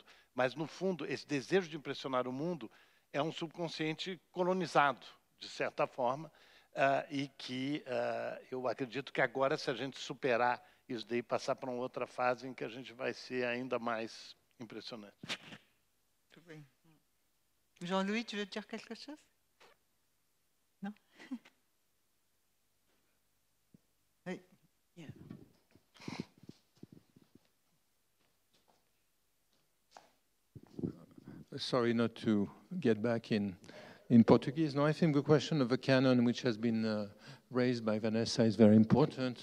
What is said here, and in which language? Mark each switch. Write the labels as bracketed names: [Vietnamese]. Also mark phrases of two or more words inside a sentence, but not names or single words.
[Portuguese] Mas, no fundo, esse desejo de impressionar o mundo é um subconsciente colonizado, de certa forma, e que eu acredito que agora, se a gente superar isso daí, passar para uma outra fase em que a gente vai ser ainda mais impressionante. Muito bem. [French] Jean-Louis, tu veux dire quelque chose? Non? Oui. [English] Yeah. Sorry not to get back in Portuguese. No, I think the question of the canon, which has been raised by Vanessa, is very important.